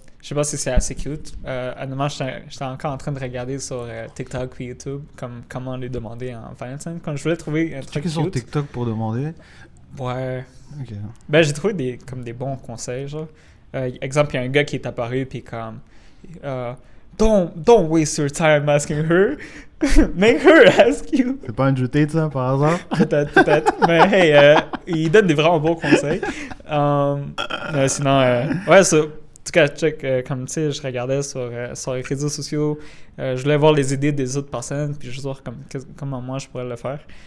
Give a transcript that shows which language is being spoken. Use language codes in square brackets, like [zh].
[fr] Je sais pas si c'est assez cute. Honnêtement, j'étais encore en train de regarder sur TikTok et YouTube comment les demander en Valentine. Quand je voulais trouver un truc cute... sur TikTok pour demander? Ouais. Ok. Ben, j'ai trouvé des bons conseils, genre. exemple, il y a un gars qui est apparu, puis comme... [en] don't waste your time asking her. Make her ask you. [fr] C'est pas un jeté de ça, par hasard? Peut-être. Mais hey, il donne des vraiment bons conseils. Sinon, ouais, ça... En tout cas, check, comme tu sais, je regardais sur les réseaux sociaux, je voulais voir les idées des autres personnes, puis je vois comment moi je pourrais le faire.